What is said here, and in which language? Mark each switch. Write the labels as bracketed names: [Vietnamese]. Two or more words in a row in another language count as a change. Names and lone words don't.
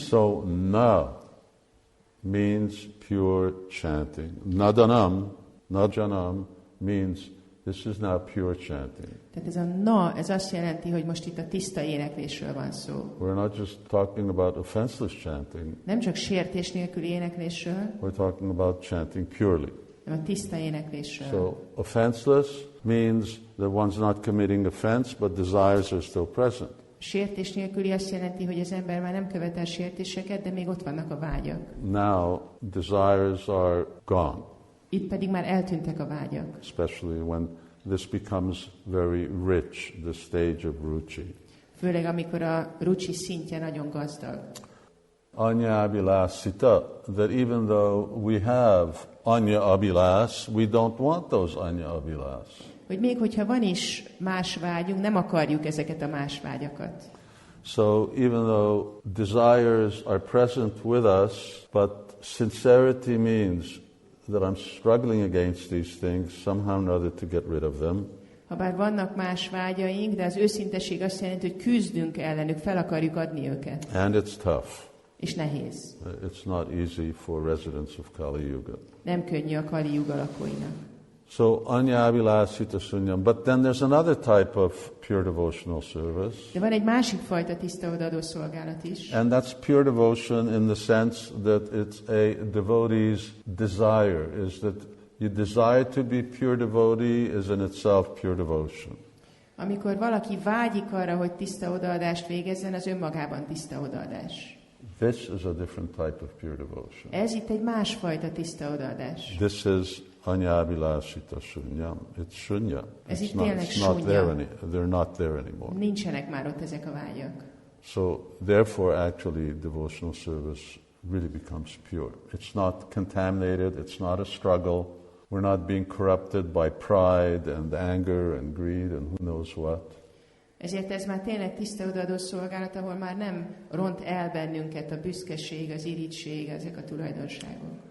[English] So na means pure chanting. Nadanam, najanam means this is now pure chanting. [Hungarian] Tehát ez a na, ez azt jelenti, hogy most itt a tiszta éneklésről van szó. [English] We're not just talking about offenseless chanting. [Hungarian] Nem csak sértés nélküli éneklésről. [English] We're talking about chanting purely. [Hungarian] Nem a tiszta éneklésről. [English] So offenseless means that one's not committing offense, but desires are still present. [Hungarian] Sértés nélküli azt jelenti, hogy az ember már nem követel sértéseket, de még ott vannak a vágyak. [English] Now desires are gone. [Hungarian] Itt pedig már eltűntek a vágyak. [English] Especially when this becomes very rich, the stage of ruchi. [Hungarian] Főleg amikor a ruchi szintje nagyon gazdag. [Sanskrit] Anya abhilasita, [English] that even though we have [Sanskrit] anya abhilas, [English] we don't want those [Sanskrit] anya abhilas. [Hungarian] Hogy még hogyha van is más vágyunk, nem akarjuk ezeket a más vágyakat. [English] So even though desires are present with us, but sincerity means that I'm struggling against these things somehow or another to get rid of them. [Hungarian] Habár vannak más vágyaink, de az őszinteség azt jelenti, hogy küzdünk ellenük, fel akarjuk adni őket. [English] And it's tough. [Hungarian] És nehéz. [English] It's not easy for residents of Kali Yuga. [Hungarian] Nem könnyű a Kali Yuga lakóinak. [Sanskrit] So anya abhilasita sunyam. [English] But then there's another type of pure devotional service. [Hungarian] De van egy másik fajta tiszta odaadó szolgálat is. [English] And that's pure devotion in the sense that it's a devotee's desire, is that you desire to be pure devotee is in itself pure devotion. [Hungarian] Amikor valaki vágyik arra, hogy tiszta odaadást végezzen, az önmagában tiszta odaadás. [English] This is a different type of pure devotion. [Hungarian] Ez itt egy másfajta tiszta odaadás. [English] This is [Sanskrit] anya abhilasita shunyam. [English] It's shunya. [Hungarian] Ez itt [English] It's [Hungarian] tényleg [English] not there shunya. they're not there anymore. [Hungarian] Nincsenek már ott ezek a vágyak. [English] So therefore actually devotional service really becomes pure. It's not contaminated, it's not a struggle. We're not being corrupted by pride and anger and greed and who knows what. [Hungarian] Ezért ez már tényleg tiszta odaadó szolgálat, ahol már nem ront el bennünket a büszkeség, az irigység, ezek a tulajdonságok.